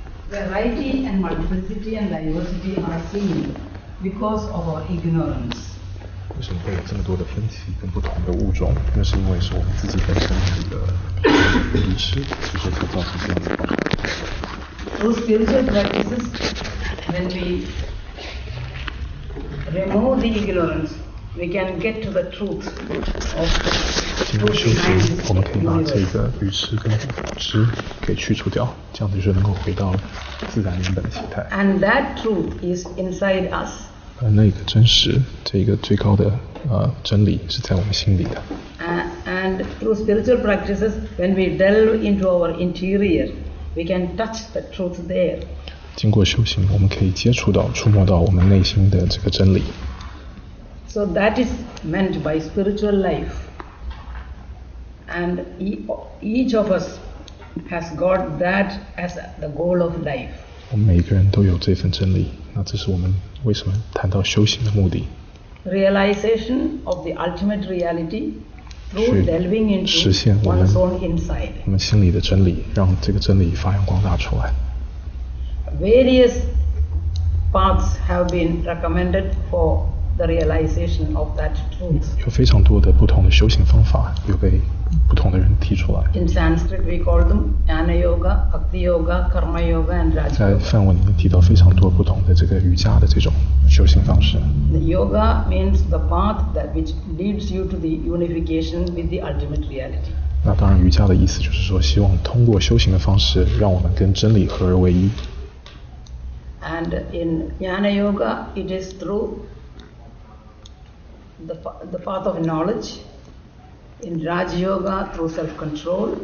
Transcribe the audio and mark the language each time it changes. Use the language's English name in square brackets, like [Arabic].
[English] Variety and multiplicity and diversity are seen because of our ignorance. [Chinese] 为什么会有这么多的分歧跟不同的物种？那是因为是我们自己本身的一个愚痴，所以才造成这样子的状况。 [English] Through spiritual practices, when we remove the ignorance, we can get to the truth of [Chinese] 经过修行，我们可以把这个愚痴跟知给去除掉，这样子就能够回到自然原本的形态。 [English] And that truth is inside us. [Chinese] 而那个真实，这个最高的真理是在我们心里的。 [English] And through spiritual practices, when we delve into our interior, we can touch the truth there. [Chinese] 经过修行，我们可以接触到、触摸到我们内心的这个真理。 [English] So that is meant by spiritual life. And each of us has got that as the goal of life. [Chinese] 我们每一个人都有这份真理，那这是我们为什么谈到修行的目的。 [English] Realization of the ultimate reality through delving into one's own inside. [Chinese] 我们心里的真理，让这个真理发扬光大出来。 [English] Various paths have been recommended for the realization of that truth. [Chinese] 有非常多的不同的修行方法，有被不同的人提出来。 [English] In Sanskrit, we call them Jnana Yoga, Bhakti Yoga, Karma Yoga, and Raja Yoga. [Chinese] 在梵文里面提到非常多不同的这个瑜伽的这种修行方式。 [English] The yoga means the path which leads you to the unification with the ultimate reality. [Chinese] 那当然，瑜伽的意思就是说，希望通过修行的方式，让我们跟真理合而为一。 [English] And in Jnana Yoga, it is through the path of knowledge In Raj Yoga, through self-control.